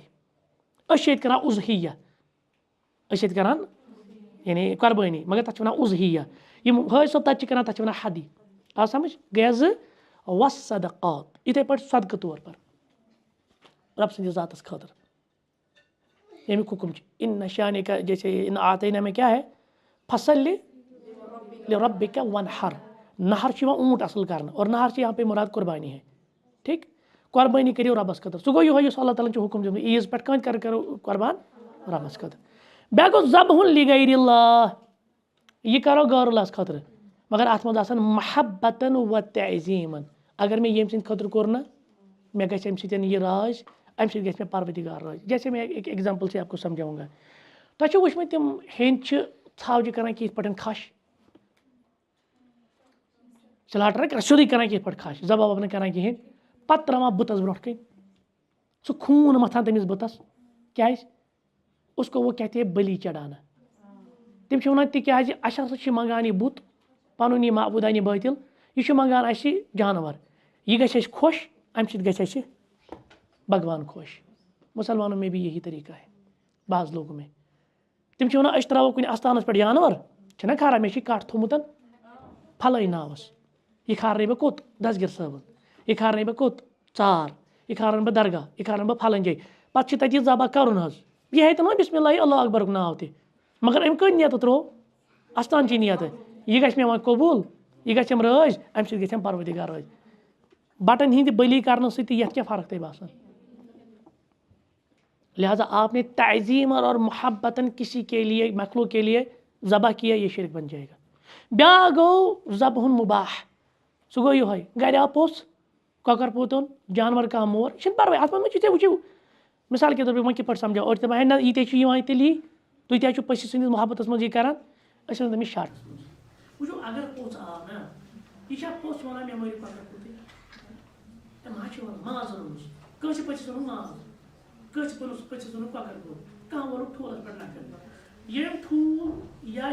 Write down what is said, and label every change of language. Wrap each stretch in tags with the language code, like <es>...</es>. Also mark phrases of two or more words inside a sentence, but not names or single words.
<ks>أسۍ چھِ ییٚتہِ کران اُضحیہ أسۍ چھِ ییٚتہِ کران یعنی قۄربٲنی مگر تتھ چھِ ونان اُضحیہ. یِم حٲج صٲب تتہِ چھِ کران تتھ چھِ ونان حدی. آو سمجھ. گٔیا 2 والصدقات یِتھے پٲٹھۍ صدقہٕ</ks> <ur>طور پر</ur> <ks>رب سٕنٛدِس ذاتس خٲطرٕ ییٚمیُک حکم چھُ</ks> <ar>اِنَّ شانِکَ</ar> <ur>جیسے</ur> <ar>اِن آتَینا</ar> <ur>میں کیا ہے</ur> <ar>فصلی لربک وانحر.</ar> <ks>نہر چھُ یِوان اونٹ اصل کرنہٕ</ks> <ur>اور نہر چھِ یہاں پہ مراد قربانی ہے. ٹھیک.</ur> <ks>قۄربٲنی کٔرِو رۄبس خٲطرٕ. سُہ گوٚو یِہوے یُس اللہ تعالیٰ ہن چھُ حکم دیُتمُت عیٖز پٮ۪ٹھ کۭتۍ کرو قۄربان رۄبس خٲطرٕ. بیاکھ گوٚو</ks> <ar>ذبحٌ لغیر اللہ</ar> <ks>یہِ کرو غٲر اللہس خٲطرٕ مگر اتھ منٛز آسان محبتن و تعظیٖمن. اگر مےٚ ییٚمہِ سٕنٛدِ خٲطرٕ کوٚر نا مےٚ گژھِ امہِ سۭتۍ یہِ راض امہِ سۭتۍ گژھِ مےٚ پروردگار راض.</ks> <ur>جیسے میں ایک ایگزامپل سے آپ کو سمجھاؤں گا.</ur> <ks>تۄہہِ چھُو وٕچھمٕتۍ تِم ہیٚنٛدۍ چھِ ژھاوجہِ کران کہِ یِتھ پٲٹھۍ کھش سلاٹر کران سیودٕے کران کِتھ پٲٹھۍ کھش ذبح وبح نہٕ کران کِہیٖنۍ پَتہٕ ترٛاوان بُتَس برونٛٹھ کَنۍ سُہ خوٗن مَتھان تٔمِس بُتَس کیٛازِ</ks> <ur>اس کو وہ کہتے ہیں بلی</ur> <ks>چڑھانا تِم چھِ وَنان تِکیٛازِ اَسہِ ہسا چھِ منٛگان یہِ بُت پَنُن یہِ معبوٗدانہِ بٲطِل یہِ چھُ منٛگان اَسہِ جانوَر یہِ گژھِ اَسہِ خۄش اَمہِ سۭتۍ گژھِ اَسہِ بھگوان خۄش مُسلمانوں</ks> <ur>میں بھی یہی طریقہ ہے بعض لوگوں میں</ur> <ks>تِم چھِ وَنان أسۍ ترٛاوو کُنہِ اَستانَس پٮ۪ٹھ جانوَر چھِنہ کھاران مےٚ چھِ کَٹھ تھوٚمُت پھلٲنۍ ناوَس یہِ کھارنَے بہٕ کوٚت دسگیٖر صٲبُن یہِ کھارنَے بہٕ کوٚت ژار یہِ کھارن بہٕ درگاہ یہِ کھارن بہٕ پھلٲنۍ جایہِ پَتہٕ چھِ تَتہِ یہِ ذبح کَرُن حظ یہِ ہیٚتہِ نہٕ وۄنۍ بِسمہِ اللہِ اللہ اکبرُک ناو تہِ مگر أمۍ کٔنۍ نیتہٕ ترٛوو اَستانچی نیتہٕ یہِ گژھِ مےٚ وۄنۍ قبوٗل یہِ گژھٮ۪م رٲضۍ اَمہِ سۭتۍ گژھٮ۪م پروردِگار رٲضۍ بَٹن ہِنٛدِ بٔلی کرنہٕ سۭتۍ تہِ یَتھ کیٛاہ فرق تۄہہِ باسان</ks> <ur>لہٰذا آپ نے تعظیم اور محبتاً کسی کے لیے مخلوق کے لیے ذبح کیا یہ شرک بن جائے گا</ur> <ks>بیٛاکھ گوٚو ذبحُن مُباح سُہ گوٚو یِہوے گرِ آو پوٚژھ کۄکر پوٗت اوٚن جانور کانٛہہ مور یہِ چھُنہٕ پرواے اَتھ منٛز ما چھُ ژےٚ وٕچھِو</ks> <ur>مِثال کے طور پر</ur> <ks>وۄنۍ کِتھ پٲٹھۍ سَمجھاو أڑۍ دَپان ہے نہ یہِ تے چھُ یِوان تیٚلہِ یی تُہۍ تہِ حظ چھُو پٔژھِس سٕنٛدِس محبتَس منٛز یہِ کران أسۍ وَنو تٔمِس شرط وٕچھِو اگر پوٚژھ آو نہ یہِ چھا پوٚژھ وَنان مےٚ مٲرِو کۄکر پوٗتٕے ما چھِ وَنان ماز روٚنمُس کٲنٛسہِ پٔژھِس ووٚنُن ماز کٲنٛسہِ پٔژھِس ووٚنُن کۄکر پوٗت کانٛہہ ووٚنُکھ ٹھوٗلَس پٮ۪ٹھ نَکھٕ ییٚمۍ ٹھوٗل یا</ks>